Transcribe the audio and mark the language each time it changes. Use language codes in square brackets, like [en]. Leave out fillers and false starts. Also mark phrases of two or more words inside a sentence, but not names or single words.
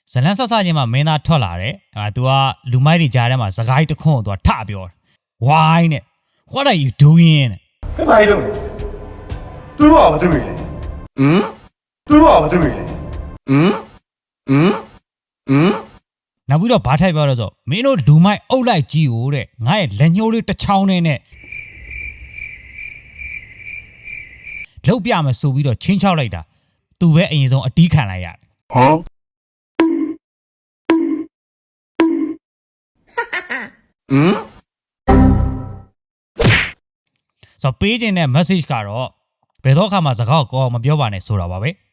[my] ဇလန်းဆက်စချင်းမှာမင်းသားထွက်လာတယ်သူကလူမိုက်တွေကြားထဲမှာစကားတခွန်းကိုသူကထပြောတယ် why နဲ့ [en] what are you doing [zh] 跟哪一种？对路啊，不对嘞。对路啊，不对嘞。 [my] နောက်ပြီးတော့ဘာထိုက်ပြောလဲဆိုမင်းတို့လူမိုက်အုပ်လိုက်ကြည့်ဦးတဲ့ငါရဲ့လက်ညှိုးလေးတစ်ချောင်းနဲ့လှုပ်ပြမယ်ဆိုပြီးတော့ချင်းချောက်လိုက်တာသူပဲအရင်ဆုံးအတီးခံလိုက်ရတယ်ဟမ်ဆိုပေးခြင်းတဲ့ message ကတော့ဘယ်တော့ခါမှစကားကိုမပြောပါနဲ့ဆိုတာပါပဲ